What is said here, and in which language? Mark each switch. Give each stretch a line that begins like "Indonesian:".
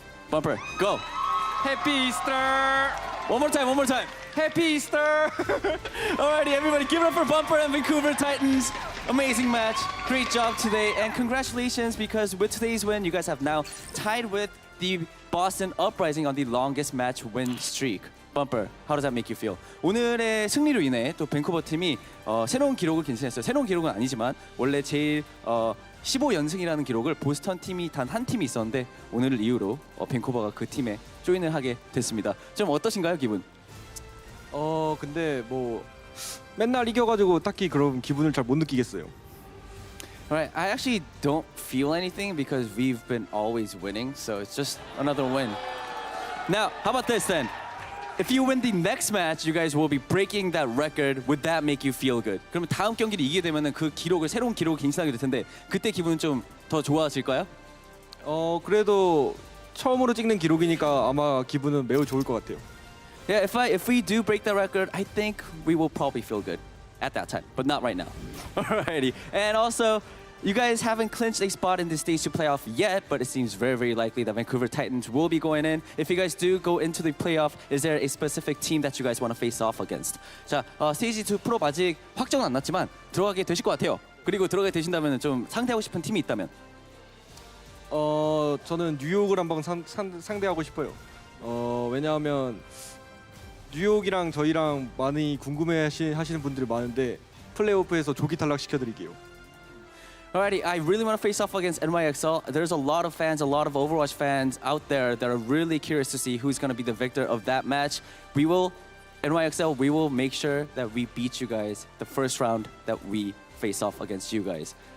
English: Bumper, go. Happy Easter! One more time. Happy Easter! Alrighty, everybody, give it up for Bumper and Vancouver Titans. Amazing match, great job today, and congratulations because with today's win, you guys have now tied with the Boston Uprising on the longest match win streak. Bumper, how does that make you feel?
Korean: 오늘의 승리로 인해 또 밴쿠버 팀이 새로운 기록을 갱신했어요. 새로운 기록은 아니지만 원래 제일 15연승이라는 기록을 보스턴 팀이 단 한 팀이 있었는데 오늘을 이유로 밴쿠버가 그 팀에 조인을 하게 됐습니다. 좀 어떠신가요, 기분? 근데 뭐 맨날 이겨가지고 딱히 그런 기분을 잘 못 느끼겠어요.
English: Alright, I actually don't feel anything because we've been always winning, so it's just another win. Now, how about this then? If you win the next match, you guys will be breaking that record. Would that make you feel good?
Korean: 그러면 다음 경기를 이기게 되면은 그 기록을 새로운 기록을 갱신하게 될 텐데 그때 기분은 좀 더 좋아질까요? 그래도 처음으로 찍는 기록이니까 아마 기분은 매우 좋을 것 같아요.
English: Yeah, if we do break that record, I think we will probably feel good at that time, but not right now. Alrighty, and also, you guys haven't clinched a spot in the stage 2 playoff yet, but it seems very, very likely that Vancouver Titans will be going in. If you guys do go into the playoff, is there a specific team that you guys want to face off against?
Korean: 자, 스테이지 2 프로 아직 확정은 안 났지만 들어가게 되실 것 같아요. 그리고 들어가게 되신다면 좀 상대하고 싶은 팀이 있다면? 저는 뉴욕을 한번 상대하고 싶어요. 왜냐하면 뉴욕이랑 저희랑 많이 궁금해하시는 분들이 많은데 플레이오프에서 조기 탈락시켜드릴게요.
English: Alrighty, I really want to face off against NYXL. There's a lot of fans, a lot of Overwatch fans out there that are really curious to see who's going to be the victor of that match. NYXL, we will make sure that we beat you guys the first round that we face off against you guys.